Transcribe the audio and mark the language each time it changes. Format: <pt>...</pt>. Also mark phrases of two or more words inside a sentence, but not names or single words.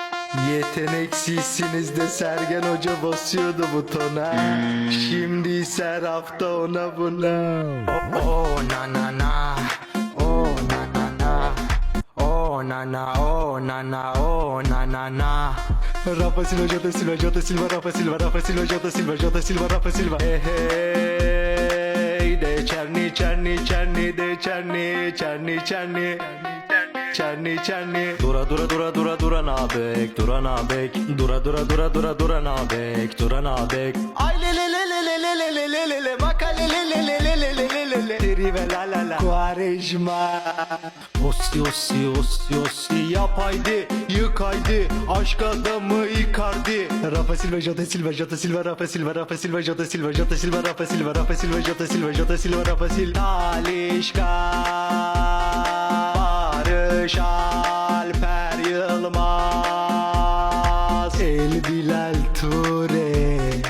<tr>Yeteneksizsiniz de Sergen Hoca basıyordu butona. Şimdi ise hafta ona buna. Oh na na na, oh na na na, oh na na, oh na na, oh na na na. Rafa Silva, Jota Silva, Jota Silva, Rafa Silva, Rafa Silva, Jota Silva, Jota Silva, Rafa Silva. Hey hey, de Çerni, Çerni, Çerni, de Çerni, Çerni, Çerni. Çerni çerni. Dura dura dura dura dura nabek, dura nabek. Dura dura dura dura dura nabek, dura nabek. Ay le le le le le le le le le le le baka le le le le le le le le le le. Deri ve la la la. Quaresma. Ossi ossi ossi ossi yap haydi, yık haydi. Aşk adamı Icardi. Rafa Silva, Jota Silva, Jota Silva, Rafa Silva, Rafa Silva, Jota Silva, Jota Silva, Rafa Silva, Rafa Silva, Jota Silva, Jota Silva, Rafa Silva. Talişka. Barış Alper Yılmaz, El Bilal Ture.</tr>